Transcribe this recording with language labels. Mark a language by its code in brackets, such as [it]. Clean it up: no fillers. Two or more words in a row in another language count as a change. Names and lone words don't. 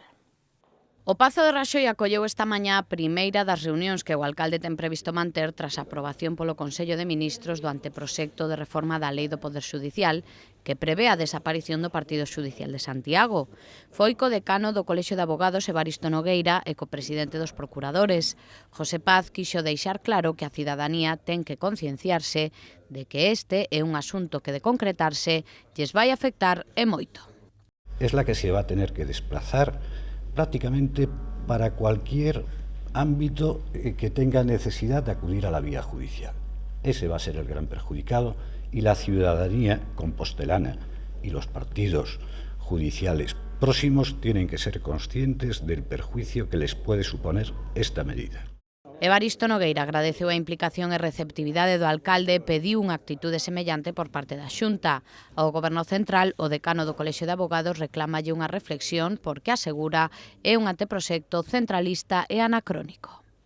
[gl] O Pazo de Raxoi acolleu esta mañá a primeira das reunións que o alcalde ten previsto manter tras a aprobación polo Consello de Ministros do anteproxecto de reforma da Lei do Poder Xudicial que prevé a desaparición do Partido Xudicial de Santiago. Foi co decano do Colexio de Abogados Evaristo Nogueira e co presidente dos procuradores. José Paz quixo deixar claro que a cidadanía ten que concienciarse de que este é un asunto que de concretarse lles vai afectar e moito. [es] Es la que se va a tener que desplazar prácticamente para cualquier ámbito que tenga necesidad de acudir a la vía judicial. Ese va a ser el gran perjudicado y la ciudadanía compostelana y los partidos judiciales próximos tienen que ser conscientes del perjuicio que les puede suponer esta medida. [gl] Evaristo Nogueira agradeceu a implicación e receptividade do alcalde e pediu unha actitude semellante por parte da Xunta. Ao Goberno Central, o decano do Colexio de Abogados reclámalle unha reflexión porque asegura é un anteproxecto centralista e anacrónico.